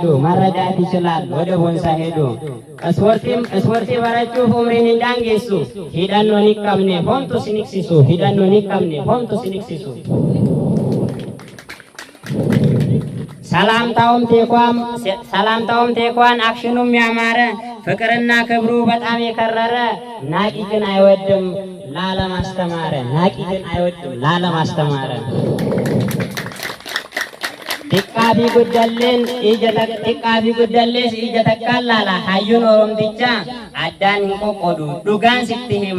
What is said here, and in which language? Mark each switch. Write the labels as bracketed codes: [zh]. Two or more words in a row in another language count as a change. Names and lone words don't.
[om] hedu ispoortii barachuuf umriin hin daangessu hidhannoon hin qabne homtu siniksisu [am] ሰላምታውም ቴኳን አክሽኑም ያማረ ፍቅርና ክብሩ በጣም የከረረ ናቂ ግን አይወድም [om] ላለማስተማረ xiqqaa fi guddallees ija takkaan laala hayyuun oromticha addaan hin qoqqoodu dhugaan sitti